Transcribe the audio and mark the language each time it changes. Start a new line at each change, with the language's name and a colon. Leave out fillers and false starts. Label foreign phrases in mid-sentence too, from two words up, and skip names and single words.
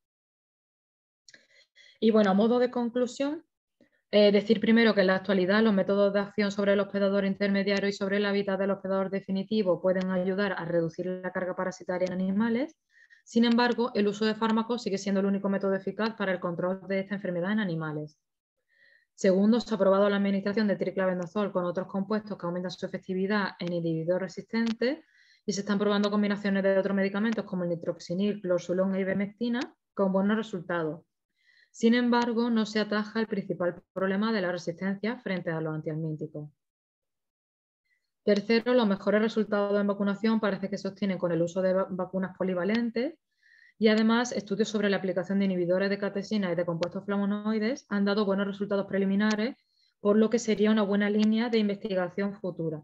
Spanish: Y bueno, a modo de conclusión, decir primero que en la actualidad los métodos de acción sobre el hospedador intermediario y sobre el hábitat del hospedador definitivo pueden ayudar a reducir la carga parasitaria en animales. Sin embargo, el uso de fármacos sigue siendo el único método eficaz para el control de esta enfermedad en animales. Segundo, se ha probado la administración de triclavendazol con otros compuestos que aumentan su efectividad en individuos resistentes y se están probando combinaciones de otros medicamentos como el nitroxinil, clorsulón e ivermectina con buenos resultados. Sin embargo, no se ataja el principal problema de la resistencia frente a los antihelmínticos. Tercero, los mejores resultados en vacunación parece que se obtienen con el uso de vacunas polivalentes y además estudios sobre la aplicación de inhibidores de catexina y de compuestos flavonoides han dado buenos resultados preliminares, por lo que sería una buena línea de investigación futura.